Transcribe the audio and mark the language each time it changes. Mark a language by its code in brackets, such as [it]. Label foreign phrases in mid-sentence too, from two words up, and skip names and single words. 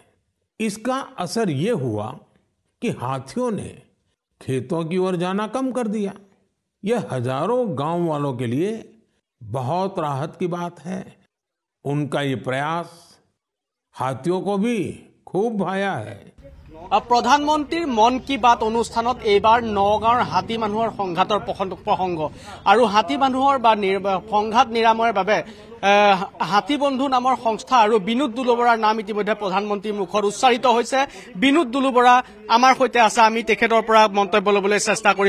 [hi] इसका असर ये हुआ कि हाथियों ने खेतों की ओर जाना कम कर दिया। यह हजारों गांव वालों के लिए बहुत राहत की बात है। उनका ये प्रयास हाथियों को भी खूब भाया है। [as] प्रधानमंत्री मन की बात অনুষ্ঠানত এইবাৰ নগাঁৱৰ হাতী মানুহৰ সংঘাতৰ প্ৰসংগ আৰু হাতী মানুহৰ বা সংঘাত নিৰাময়ৰ বাবে হাতী বন্ধু নামৰ সংস্থা আৰু বিনোদ দুলুবৰাৰ নাম ইতিমধ্যে প্ৰধানমন্ত্ৰীৰ মুখত উচ্চাৰিত হৈছে। বিনোদ দুলুবৰা আমাৰ সৈতে আছে, আমি তেখেতৰ পৰা মন্তব্য লবলৈ চেষ্টা কৰিম।